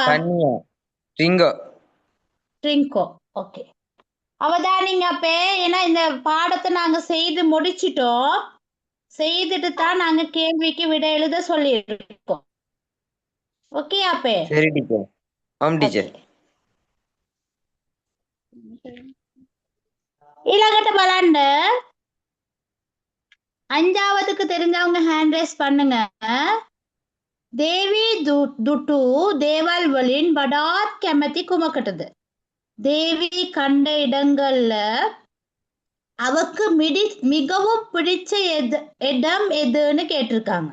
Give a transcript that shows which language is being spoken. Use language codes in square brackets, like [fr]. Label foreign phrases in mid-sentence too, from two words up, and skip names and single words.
[ta] கன்னியா ரிங்கோ. ட்ரிங்கோ. ஓகே. அவதானிங்க அப்பே. ஏன்னா இந்த பாடத்தை நாங்க செய்து முடிச்சிட்டோம். செய்துட்டு தான் நாங்க கேள்விக்கு விடை எழுத சொல்லியிருக்கோம். ஓகே அப்பே? சரி டீச்சர். ஓம் டீச்சர். [si] ඊළඟට බලන්න [ta] 5வதுக்கு தெரிஞ்சவங்க [en] hand raise [ta] பண்ணுங்க. [si] දේවී දුටු දේවල් වලින් වඩාත් කැමති කුමකටද? [ta] தேவி கண்ட இடங்கள்ல அவக்கு மிகவும் பிடிச்ச இடம் எதுன்னு கேட்டிருக்காங்க.